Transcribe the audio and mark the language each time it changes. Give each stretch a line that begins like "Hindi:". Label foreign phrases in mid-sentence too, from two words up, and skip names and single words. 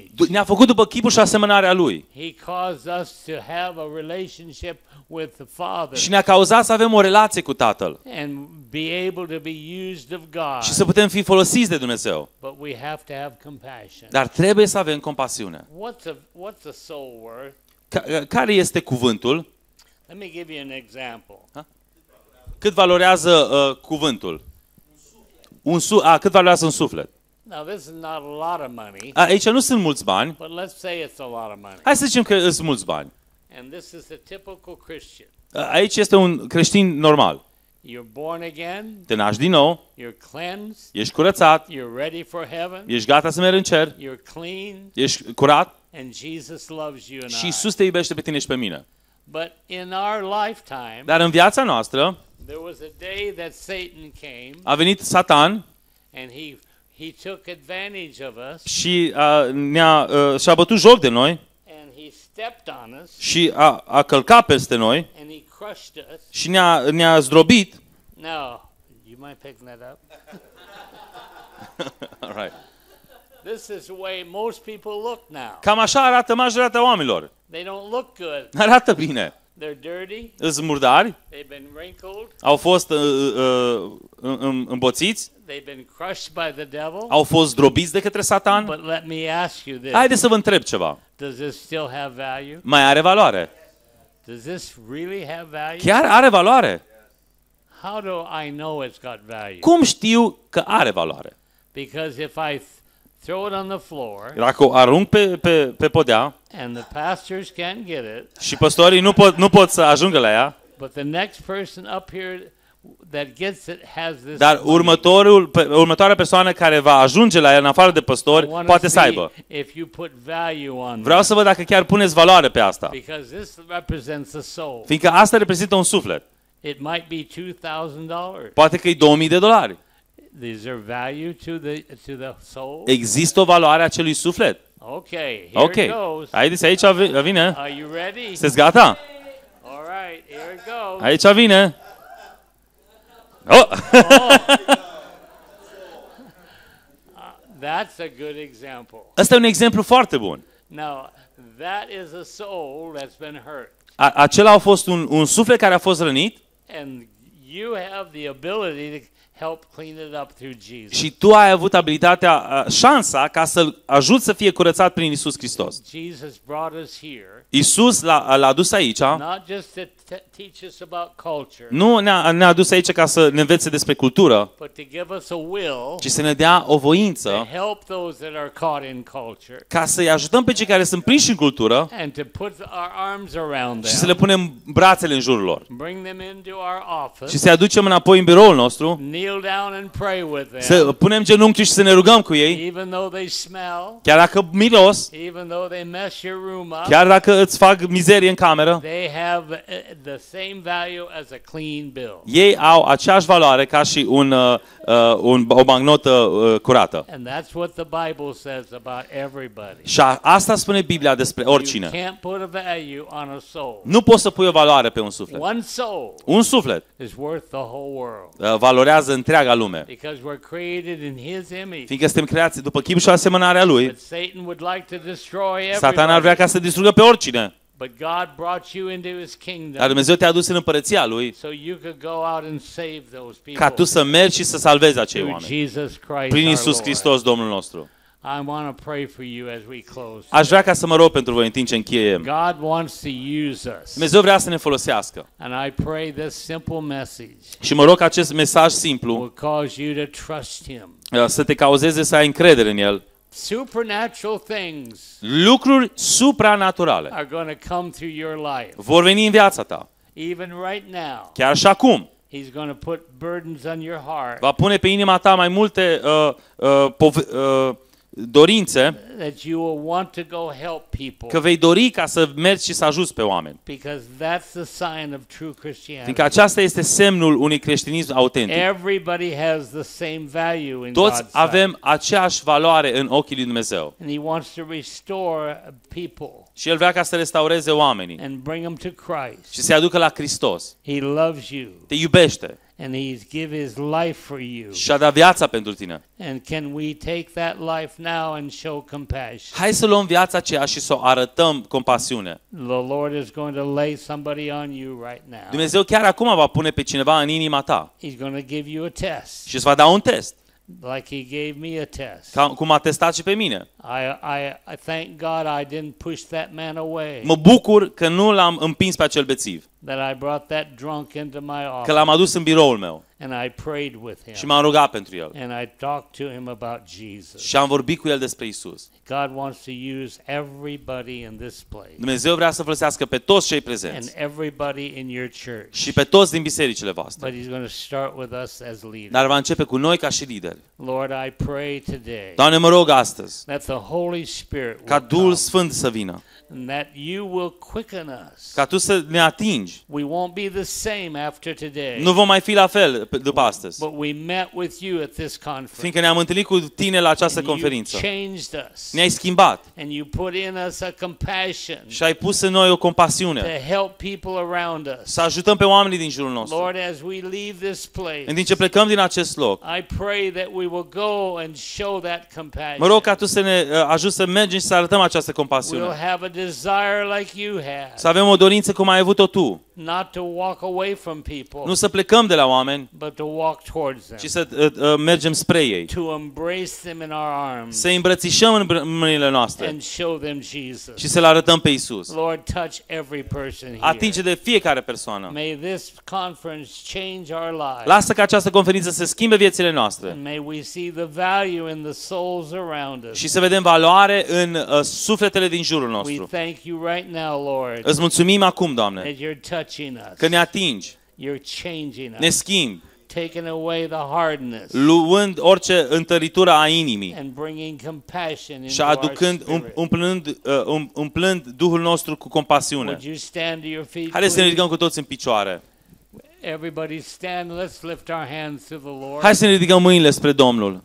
Romanian: Ne-a făcut după chipul și asemănarea Lui.
English: He caused us to have a relationship with the Father
Romanian: Și ne-a cauzat să avem o relație cu Tatăl.
English: and be able to be used of God.
Romanian: Și să putem fi folosiți de Dumnezeu.
English: But we have to have compassion.
Romanian: Dar trebuie să avem compasiune.
English: What's a soul worth?
Romanian: Care este cuvântul?
English: Let me give you an example.
Romanian: Cât valorează cuvântul? Cât valorează un suflet?
English: Now, this is not a lot of money,
Romanian: Aici nu sunt mulți bani.
English: but let's say it's a lot of money.
Romanian: Hai să zicem că sunt mulți bani.
English: And this is a typical Christian.
Romanian: Aici este un creștin normal.
English: You're born again,
Romanian: Te naști din nou,
English: you're cleansed,
Romanian: ești curățat,
English: you're ready for heaven,
Romanian: ești gata să mergi în cer,
English: you're clean,
Romanian: ești curat
English: and Jesus loves you and
Romanian: și
English: I.
Romanian: Isus te iubește pe tine și pe mine.
English: But in our lifetime,
Romanian: Dar în viața noastră
English: there was a day that Satan came
Romanian: a venit Satan
English: and he took advantage of us
Romanian: și și-a bătut joc de noi
English: and he stepped on us
Romanian: și a călcat peste noi
English: and he crushed us.
Romanian: și ne-a zdrobit.
English: Now, you mind picking that up? All right. This is the way most people look now.
Romanian: Cam așa arată majoritatea oamenilor.
English: They don't look good.
Romanian: Arată bine.
English: They're dirty.
Romanian: îs murdari,
English: They've been wrinkled.
Romanian: au fost îmboțiți,
English: They've been crushed by the devil.
Romanian: au fost zdrobiți de către Satan.
English: But let me ask you this.
Romanian: Haideți să vă întreb ceva.
English: Does this still have value?
Romanian: Mai are valoare?
English: Does this really have value?
Romanian: Chiar are valoare?
English: How do I know it's got value?
Romanian: Cum știu că are valoare?
English: Because if I throw it on the floor
Romanian: Dacă o arunc pe podea
English: and the pastors can't get it,
Romanian: și păstorii nu pot să ajungă la ea,
English: but the next person up here that gets it has this.
Romanian: dar următoarea persoană care va ajunge la ea, în afară de păstori,
English: I wanna
Romanian: poate să
English: see
Romanian: aibă.
English: if you put value on
Romanian: Vreau să văd dacă chiar puneți valoare pe asta.
English: because this represents a soul.
Romanian: Fiindcă asta reprezintă un suflet.
English: It might be $2,000.
Romanian: Poate că e $2000.
English: Is there value to the soul?
Romanian: Există o valoare a acelui suflet.
English: Okay, here
Romanian: Ok.
English: it goes.
Romanian: Haideți, aici vine.
English: Are you ready?
Romanian: Sunteți gata?
English: All right, here it goes.
Romanian: Aici vine. Oh!
English: That's a good example.
Romanian: Ăsta e un exemplu foarte bun.
English: Now, that is a soul that's been hurt.
Romanian: Acela a fost un suflet care a fost rănit
English: And you have the ability to help clean it up through Jesus.
Romanian: și tu ai avut abilitatea, șansa ca să-l ajuți să fie curățat prin Isus Hristos.
English: Jesus brought us here,
Romanian: Isus l-a adus aici,
English: not just to teach us about culture,
Romanian: nu ne-a adus aici ca să ne învețe despre cultură,
English: but to give us a will
Romanian: ci să ne dea o
English: to
Romanian: voință
English: help those that are caught in culture
Romanian: ca să-i ajutăm pe cei care sunt prinși în cultură
English: and to put our arms around
Romanian: și să le
English: them,
Romanian: punem brațele în jurul lor.
English: bring them into our office,
Romanian: Și să-i aducem înapoi în biroul nostru,
English: kneel down and pray with them,
Romanian: să punem genunchi și să ne rugăm cu ei,
English: even though they smell,
Romanian: chiar dacă miros,
English: even though they mess your room up,
Romanian: chiar dacă îți fac mizerie în cameră,
English: they have the same value as a clean bill.
Romanian: ei au aceeași valoare ca și o bancnotă curată.
English: And that's what the Bible says about everybody.
Romanian: Și asta spune Biblia despre
English: You
Romanian: oricine.
English: can't put a value on a soul.
Romanian: Nu poți să pui o valoare pe un suflet.
English: One soul
Romanian: Un suflet
English: is worth the whole world
Romanian: valorează întreaga lume.
English: because we're created in His image.
Romanian: Fiindcă suntem creați după chip și asemănarea Lui,
English: But Satan would like to destroy
Romanian: Satan ar vrea
English: everybody.
Romanian: ca să distrugă pe oricine.
English: But God brought you into His
Romanian: Dar
English: kingdom
Romanian: Dumnezeu te-a adus în împărăția Lui
English: so you could go out and save those
Romanian: ca tu
English: people
Romanian: să mergi și să salvezi acei
English: through
Romanian: oameni.
English: Jesus Christ
Romanian: Prin
English: our
Romanian: Isus
English: Lord.
Romanian: Hristos, Domnul nostru.
English: I want to pray for you as we close.
Romanian: Aș vrea ca să mă rog pentru voi în timp ce încheiem.
English: God wants to use us.
Romanian: Dumnezeu vrea să ne folosească.
English: And I pray this simple message
Romanian: Și mă rog ca acest mesaj simplu
English: will cause you to trust Him.
Romanian: să te cauzeze să ai încredere în El.
English: Supernatural things
Romanian: Lucruri supranaturale
English: are going to come through your life.
Romanian: vor veni în viața ta.
English: Even right now,
Romanian: Chiar și acum.
English: He's going to put burdens on your heart
Romanian: Va pune pe inima ta mai multe dorințe,
English: that you will want to go help people
Romanian: că vei dori ca să mergi și să ajuți pe oameni.
English: because that's the sign of true Christianity.
Romanian: Fiindcă aceasta este semnul unui creștinism autentic.
English: Everybody has the same value in
Romanian: Toți
English: God's
Romanian: avem
English: sight.
Romanian: aceeași valoare în ochii lui Dumnezeu.
English: And He wants to restore people
Romanian: Și El vrea ca să restaureze oamenii
English: and bring them to Christ.
Romanian: și să-i aducă la Hristos.
English: He loves you
Romanian: Te iubește
English: and He's give His life for you.
Romanian: și a dat viața pentru tine.
English: And can we take that life now and show compassion?
Romanian: Hai să luăm viața aceea și să o arătăm compasiune.
English: The Lord is going to lay somebody on you right now.
Romanian: Dumnezeu chiar acum va pune pe cineva în inima ta
English: He's going to give you a test,
Romanian: și îți va da un test,
English: like He gave me a test.
Romanian: cum a testat și pe mine.
English: I thank God I didn't push that man away,
Romanian: Mă bucur că nu l-am împins pe acel bețiv,
English: that I brought that drunk into my
Romanian: că
English: office,
Romanian: l-am adus în biroul meu
English: and I prayed with
Romanian: și
English: him,
Romanian: m-am rugat pentru el.
English: and I talked to him about Jesus.
Romanian: Și am vorbit cu el despre Isus.
English: God wants to use everybody in this place
Romanian: Dumnezeu vrea să folosească pe toți cei
English: and
Romanian: prezenți
English: everybody in your church.
Romanian: și pe toți din bisericile voastre.
English: But He's going to start with us as leaders.
Romanian: Dar va începe cu noi ca și lideri.
English: Lord, I pray today
Romanian: Doamne, mă rog astăzi
English: that the Holy Spirit
Romanian: ca
English: will
Romanian: Duhul
English: come
Romanian: Sfânt să vină,
English: and that you will quicken us.
Romanian: ca Tu să ne atingi.
English: We won't be the same after today.
Romanian: Nu vom mai fi la fel după astăzi.
English: But we met with you at this conference.
Romanian: Fiindcă ne-am întâlnit cu tine la această
English: And you
Romanian: conferință.
English: changed us.
Romanian: Ne-ai schimbat
English: And you put in us a compassion
Romanian: și ai pus în noi o
English: to
Romanian: compasiune.
English: help people around us.
Romanian: Să ajutăm pe oamenii din jurul nostru.
English: Lord, as we leave this place,
Romanian: În timp ce plecăm din acest loc,
English: I pray that we will go and show that compassion.
Romanian: mă rog ca tu să ne ajuți să mergem și să arătăm această
English: We'll
Romanian: compasiune.
English: have a desire like you had,
Romanian: Să avem o dorință cum ai avut-o tu.
English: not to walk away from people,
Romanian: Nu să plecăm de la oameni,
English: but to walk towards them,
Romanian: ci să mergem spre ei.
English: to embrace them in our arms
Romanian: Să îi îmbrățișăm în mâinile noastre
English: and show them Jesus.
Romanian: și să le arătăm pe Isus.
English: Lord, touch every person here.
Romanian: Atinge de fiecare persoană.
English: May this conference change our lives.
Romanian: Lasă ca această conferință să schimbe viețile noastre
English: And may we see the value in the souls around us.
Romanian: și să vedem valoare în sufletele din jurul
English: We
Romanian: nostru.
English: thank you right now, Lord,
Romanian: Îți mulțumim acum, Doamne,
English: that you're touching us.
Romanian: că ne atingi,
English: You're changing
Romanian: ne
English: us,
Romanian: schimbi,
English: taking away the hardness
Romanian: luând orice întăritură a inimii
English: and bringing compassion
Romanian: și
English: into our
Romanian: aducând,
English: spirit.
Romanian: umplând Duhul nostru cu compasiune.
English: Would you stand to your feet,
Romanian: Haideți să ne
English: please?
Romanian: ridicăm cu toți în picioare.
English: Everybody stand. Let's lift our hands to the Lord.
Romanian: Hai să ne ridicăm mâinile spre Domnul.